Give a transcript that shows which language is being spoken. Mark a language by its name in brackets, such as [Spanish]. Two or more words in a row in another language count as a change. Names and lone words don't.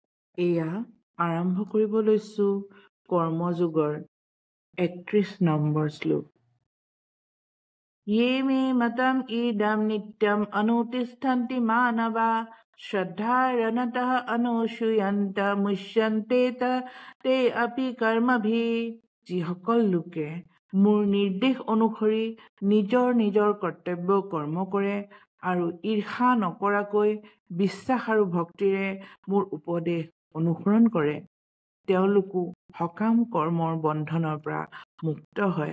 [Assamese] এয়া আৰম্ভ কৰিব লৈছো কৰ্মযোগৰ 31 নম্বৰ শ্লোক। [Sanskrit] ये मे मतम इदं नित्यम अनुतिष्ठन्ति मानवा श्रद्धारनतः अनुसूयन्त मुच्यन्ते ते अपि कर्मभिः। [Assamese] যিসকল লোকে মোৰ নিৰ্দেশ অনুসৰি নিজৰ নিজৰ কৰ্তব্য কৰ্ম কৰে আৰু ঈৰ্ষা নকৰাকৈ বিশ্বাস আৰু ভক্তিৰে মোৰ উপদেশ অনুসৰণ কৰে, তেওঁলোকো সকাম কৰ্মৰ বন্ধনৰ পৰা মুক্ত হয়।